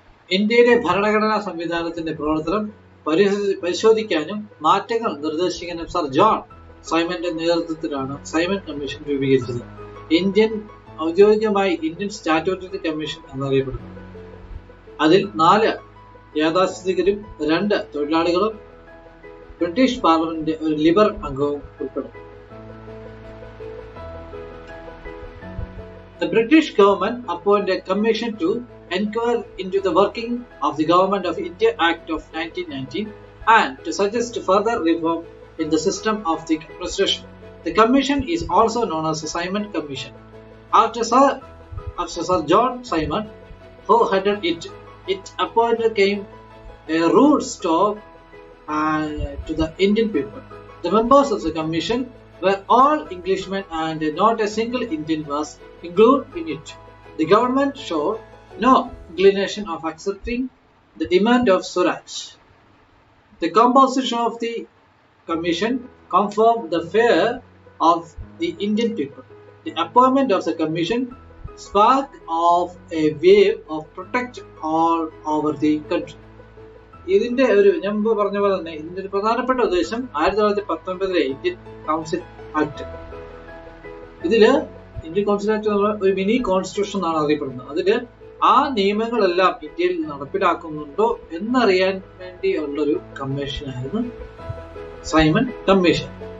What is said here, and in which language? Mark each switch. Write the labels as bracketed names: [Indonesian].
[Malayalam] ഇന്ത്യയിലെ ഭരണഘടനാ സംവിധാനത്തിന്റെ പ്രവർത്തനം പരിശോധിക്കാനും മാറ്റങ്ങൾ നിർദ്ദേശിക്കാനും സർ ജോൺ സൈമന്റെ നേതൃത്വത്തിലാണ് സൈമൺ കമ്മീഷൻ രൂപീകരിച്ചത്. ഔദ്യോഗികമായി ഇന്ത്യൻ സ്റ്റാറ്റ്യൂട്ടറി കമ്മീഷൻ എന്നറിയപ്പെടുന്നു. അതിൽ 4 യാഥാസ്ഥിതികരും 2 തൊഴിലാളികളും ബ്രിട്ടീഷ് പാർലമെന്റിന്റെ ഒരു ലിബറൽ അംഗവും ഉൾപ്പെടും. [English] The British government appointed a commission to inquire into the working of the Government of India Act of 1919 and to suggest further reform in the system of the administration. The commission is also known as the Simon Commission. After Sir John Simon, who headed it appointed came a rude stop to the Indian people. The members of the commission were all Englishmen and not a single Indian was included in it. The government showed no inclination of accepting the demand of Swaraj. The composition of the commission confirmed the fear of the Indian people. The appointment of the commission sparked off a wave of protest all over the country. [Malayalam] ഇതിന്റെ ഞാൻ മുമ്പ് പറഞ്ഞ പോലെ തന്നെ ഇതിന്റെ ഒരു പ്രധാനപ്പെട്ട ഉദ്ദേശം 1919 ഇന്ത്യൻ കൗൺസിൽ ആക്ട്. ഇതില് ഇന്ത്യൻ കൗൺസിൽ ആക്ട് ഒരു മിനി കോൺസ്റ്റിറ്റ്യൂഷൻ എന്നാണ് അറിയപ്പെടുന്നത്. അതില് ആ നിയമങ്ങളെല്ലാം ഇന്ത്യയിൽ നടപ്പിലാക്കുന്നുണ്ടോ എന്നറിയാൻ വേണ്ടിയുള്ളൊരു കമ്മീഷനായിരുന്നു സൈമൺ കമ്മീഷൻ.